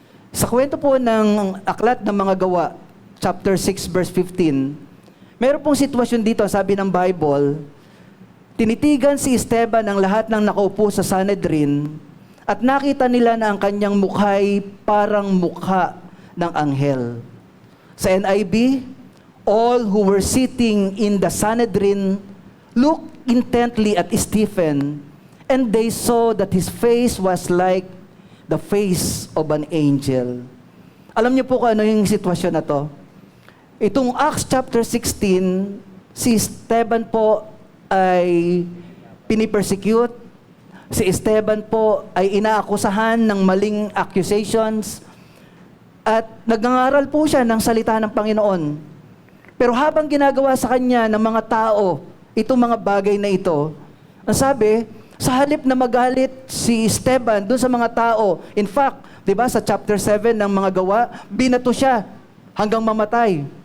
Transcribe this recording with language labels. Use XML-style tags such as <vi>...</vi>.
<tl>Sa kwento po ng Aklat ng Mga Gawa, chapter 6, verse 15, meron pong sitwasyon dito, sabi ng Bible, tinitigan si Esteban ang lahat ng nakaupo sa Sanhedrin at nakita nila na ang kanyang mukha'y parang mukha ng anghel.</tl> <en>Sa NIV, all who were sitting in the Sanhedrin looked intently at Stephen, and they saw that his face was like the face of an angel.</en> <tl>Alam niyo po kung ano yung sitwasyon na to? Itong Acts chapter 16, si Esteban po ay pinipersecute. Si Esteban po ay inaakusahan ng maling accusations. At nagngangaral po siya ng salita ng Panginoon. Pero habang ginagawa sa kanya ng mga tao, itong mga bagay na ito, ang sabi, sa halip na magalit si Esteban doon sa mga tao, in fact, di ba sa chapter 7 ng mga gawa, binato siya hanggang mamatay.</tl>